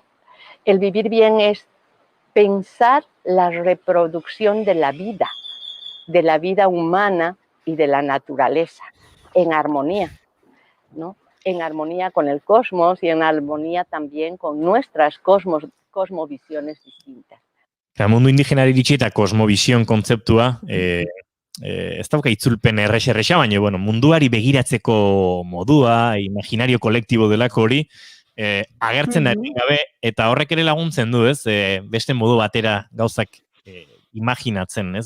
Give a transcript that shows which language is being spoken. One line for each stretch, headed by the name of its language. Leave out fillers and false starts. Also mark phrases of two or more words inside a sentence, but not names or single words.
Spanish: El vivir bien es pensar la reproducción de la vida humana y de la naturaleza, en armonía, ¿no? En armonía con el cosmos y en armonía también con nuestras cosmovisiones distintas.
Basque: Eta mundu indigenari iritsi eta kosmovision kontzeptua, ez dauka itzulpen errexa, baina bueno, munduari begiratzeko modua, imaginario kolektibo delako hori, agertzen da gabe, eta horrek ere laguntzen du, ez? Beste modu batera gauzak imaginatzen, ez?